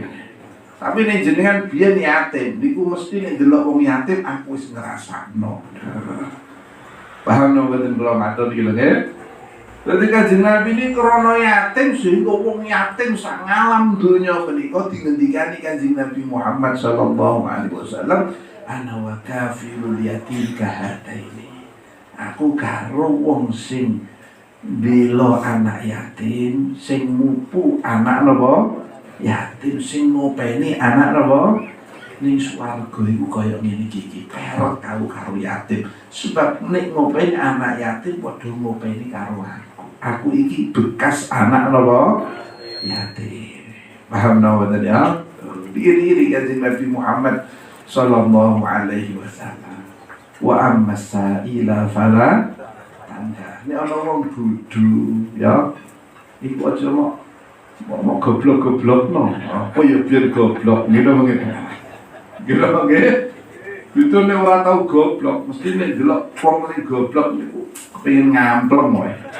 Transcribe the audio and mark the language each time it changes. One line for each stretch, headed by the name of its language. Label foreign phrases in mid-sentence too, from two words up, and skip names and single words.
Javanese: Tapi nek jenengan biyen yatim, niku mesti nek delok wong yatim aku wis ngrasakno. Paham napa mboten kula matur iki lho nggih. Dadi Kanjeng Nabi ini krana yatim sehingga wong yatim sak ngalam donya menika dingendikani Kanjeng Nabi Muhammad
Arabic: صلى الله عليه وسلم, أنا وكافل اليتيم كهاتين.
Javanese: Aku karo wong sing bela anak yatim, sing mupu anak napa? Yatim, sing ngopeni anak napa? Ning swarga iku kaya ngene iki, perot karo yatim. Sebab nek ngopeni anak yatim padha ngopeni karo aku iki bekas anak napa? Yatim. Paham napa tadi ya? Diri Kanjeng Nabi Muhammad
Arabic: صلى الله عليه وسلم. وأما السائل فلا تندا.
Javanese: Nek ana wong bodho ya, iku aja mau goblok-goblokno. Apa ya biar goblok ngene ngene. Gitu nggih. Itu nek ora tau goblok, mesti nek delok wong sing goblok niku kepengin ngampleng wae.